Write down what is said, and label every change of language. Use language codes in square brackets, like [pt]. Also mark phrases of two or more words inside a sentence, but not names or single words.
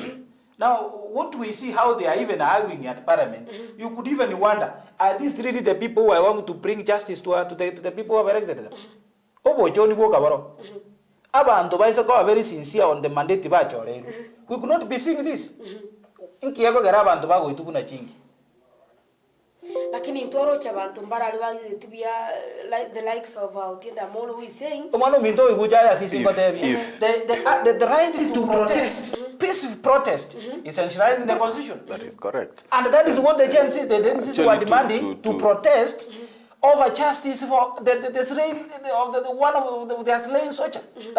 [en] Now, what we see how they are even arguing at Parliament, you could even wonder, are these really the people who are going to bring justice to the people who have elected them? Abantu are very sincere on the mandate. We could not be seeing this. [mer] Lakini ntoro cha bantu mbara tubia [en] the likes of Otienda Molo who is saying the right to protest, peaceful protest is enshrined in the constitution. That is correct. And that is what the Gen Z were demanding to protest over justice for the slain of one of their slain soldier.